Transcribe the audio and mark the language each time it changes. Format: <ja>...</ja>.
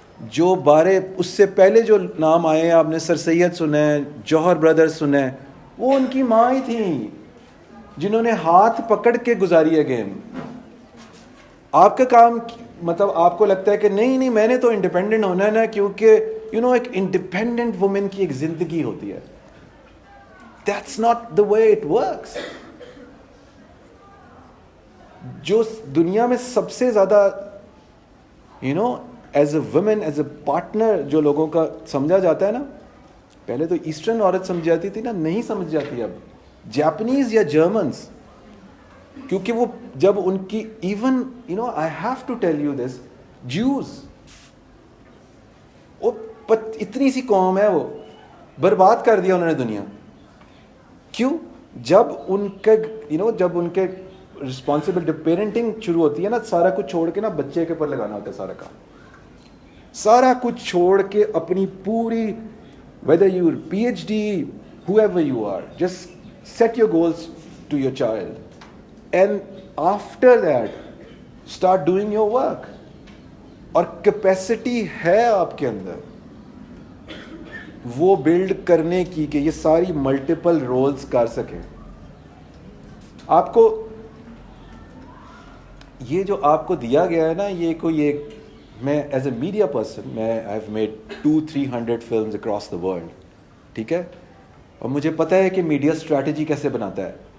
<ur>جو بارے اس سے پہلے جو نام آئے ہیں, آپ نے سر سید سنے, جوہر بردرز سنے, وہ ان کی ماں ہی تھیں جنہوں نے ہاتھ پکڑ کے گزاری ہے گیم. آپ کا کام مطلب آپ کو لگتا ہے کہ نہیں میں نے تو انڈیپینڈنٹ ہونا ہے نا, کیونکہ ایک انڈیپینڈنٹ وومن کی ایک زندگی ہوتی ہے.</ur> <en>That's not the way it works.</en> <ur>جو دنیا میں سب سے زیادہ as a woman, as a partner جو لوگوں کا سمجھا جاتا ہے نا, پہلے تو ایسٹرن عورت سمجھ جاتی تھی نا, نہیں سمجھ جاتی اب جاپنیز یا جرمنس. کیونکہ وہ جب ان کی</ur> <en>even I have to tell you this,</en> <ur>Jews, وہ اتنی سی قوم ہے, وہ برباد کر دیا انہوں نے دنیا. کیوں؟ جب ان کے جب ان کے رسپانسبلٹی پیرنٹنگ شروع ہوتی ہے نا, سارا کچھ چھوڑ کے نا بچے کے اوپر لگانا ہوتا ہے سارا کام. سارا کچھ چھوڑ کے اپنی پوری,</ur> <en>whether you PhD, whoever you are, just set your goals to your child and after that start doing your work.</en> <ur>اور کیپیسٹی ہے آپ کے اندر وہ بلڈ کرنے کی کہ یہ ساری ملٹیپل رولز کر سکیں. آپ کو یہ جو آپ کو دیا گیا ہے نا, میں ایز اے میڈیا پرسن, میں</ur> <en>I have made 200-300 films across the world,</en> <ur>ٹھیک ہے, اور مجھے پتہ ہے کہ میڈیا اسٹریٹجی کیسے بناتا ہے.</ur>